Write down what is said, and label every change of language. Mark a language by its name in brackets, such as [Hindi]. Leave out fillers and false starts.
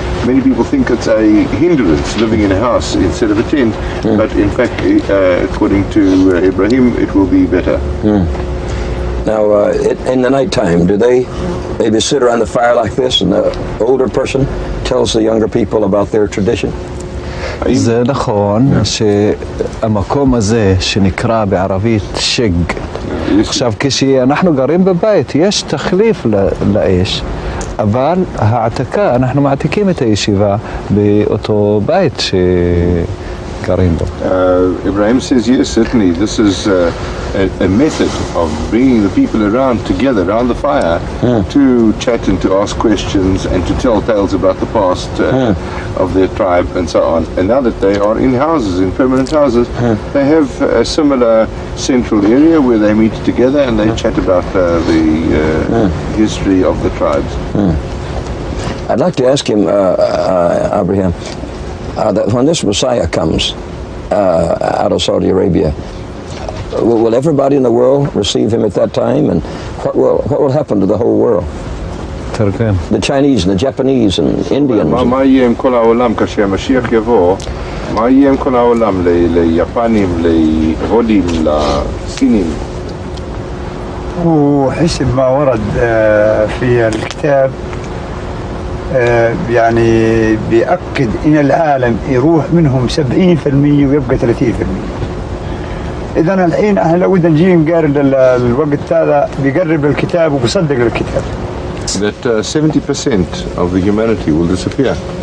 [English] Many people think it's a hindrance living in a house instead of a tent, but in fact, according to Ibrahim, it will be better. Now, in the nighttime, do they maybe sit around the fire like this, and the older person tells the younger people about their tradition? [Hebrew] זה נכון שהמקום הזה שנקרא בערבית שג, עכשיו כשאנחנו גרים בבית יש תחליף לאש, אבל העתקה, אנחנו מעתיקים את הישיבה באותו בית שגרים בו. [English] Ibrahim says yes, certainly this is a method of bringing the people around together around the fire to chat and to ask questions and to tell tales about the past of their tribe and so on. And now that they are in houses, in permanent houses, they have a similar central area where they meet together and they chat about the history of the tribes. I'd like to ask him, Abraham, that when this Messiah comes out of Saudi Arabia, will everybody in the world receive him at that time, and what will happen to the whole world? The Chinese and the Japanese and Indians. [Hebrew] מה יהיה עם כל העולם כאשר המשיח יבוא מה יהיה עם כל העולם, ליפנים, להודים, לסינים? [Arabic] وحسب ما ورد في الكتاب يعني بيأكد إن العالم يروح منهم 70% ويبقى 30%. إذا الحين احنا لو بدنا نجي نقارن الوقت هذا بيقرب الكتاب وبيصدق الكتاب. [English] That 70% of the humanity will disappear.